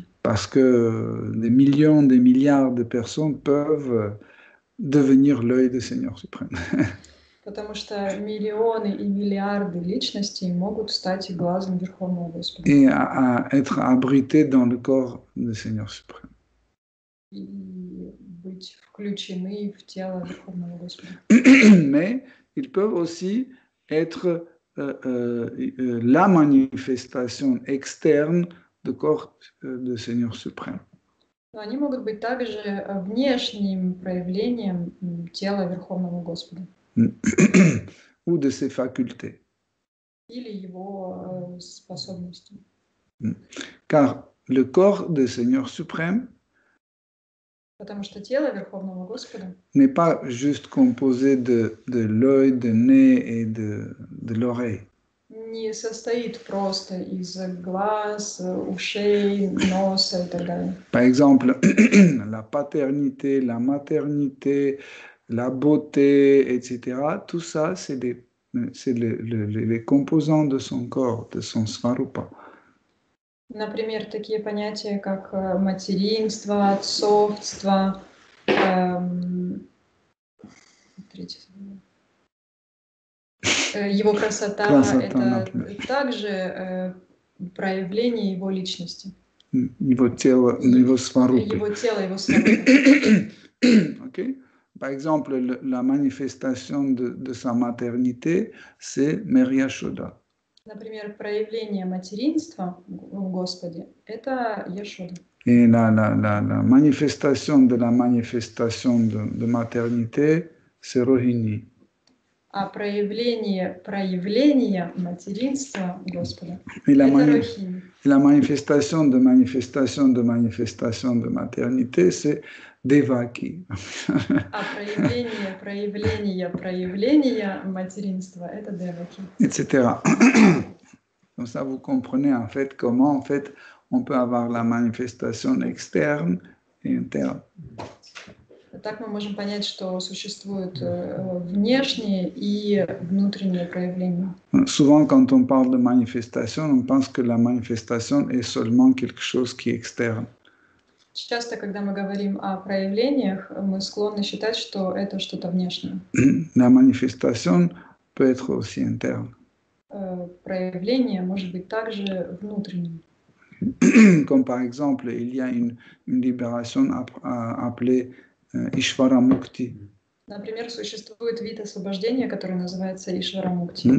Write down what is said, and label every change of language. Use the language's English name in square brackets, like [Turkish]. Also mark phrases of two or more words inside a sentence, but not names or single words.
[French] Parce que des millions, des milliards de personnes peuvent devenir l'œil du Seigneur suprême. [Russian] Потому что миллионы и миллиарды личностей могут стать глазом Верховного Господа. [French] Et être abrités dans le corps du Seigneur suprême. [Russian] И быть включены в тело Верховного Господа. [French] Mais ils peuvent aussi être la manifestation externe le corps du Seigneur suprême. [Russian] Но они могут быть также внешним проявлением тела Верховного Господа [French] ou de ses facultés. [Russian] или его способностей. [French] Car le corps du Seigneur suprême [Russian] Потому что тело Верховного Господа [French] n'est pas juste composé de l'œil, du nez et de l'oreille. [Russian] не состоит просто из глаз, ушей, носа и так далее. [French] Par exemple, la paternité, la maternité, la beauté, etc., tout ça, c'est les composants de son corps, de son svarupa. [Russian] Например, такие понятия, как материнство, отцовство, его красота, это например. также проявление его личности. [French] Niveau tela, niveau svarupa. [Russian] Его тело, его сварупа. [French] Okay? Par exemple, la manifestation de sa maternité, c'est Merya Shoda. [Russian] Например, проявление материнства в Господе – это Яшода. [French] Et la manifestation de la manifestation de maternité, c'est Rohini. [Russian] А проявление материнства Господа [French] Et [Russian] – это Рохини. [French] la manifestation de manifestation de manifestation de maternité, c'est Devaki. [Russian] А проявление материнства – это Деваки. [French] Etc. Comme ça, vous comprenez en fait comment en fait on peut avoir la manifestation externe et interne. [Russian] Так мы можем понять, что существуют внешние и внутренние проявления. [French] Souvent, quand on parle de manifestation, on pense que la manifestation est seulement quelque chose qui est externe. [Russian] Часто, когда мы говорим о проявлениях, мы склонны считать, что это что-то внешнее. [French] La manifestation peut être aussi interne. [Russian] Проявление может быть также внутренним. [French] Comme par exemple, il y a une libération appelée Ishvara Mukti. [Russian] Например, существует вид освобождения, который называется Ишвара Мукти.